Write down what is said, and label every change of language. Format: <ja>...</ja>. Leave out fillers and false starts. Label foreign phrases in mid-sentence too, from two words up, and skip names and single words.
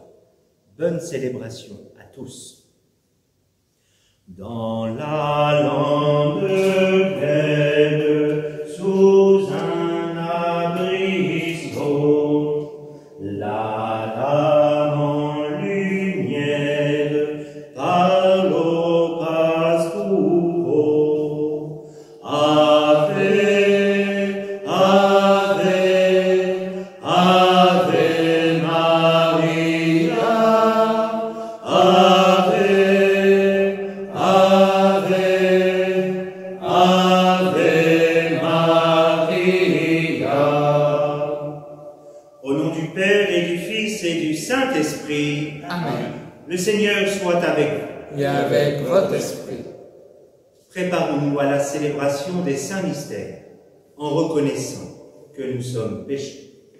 <fr>Bonne célébration à tous. Dans la lande pleine, sous un abrisseau, la dame en lumière parle au pastoureux.</fr> <la>Ave, Ave, Ave Maria, Ave, Ave, Ave Maria.</la> <fr>Au nom du Père et du Fils et du Saint-Esprit, Amen. Le Seigneur soit avec vous. Et avec votre esprit. Préparons-nous à la célébration des saints mystères, en reconnaissant que nous sommes pécheurs.</fr>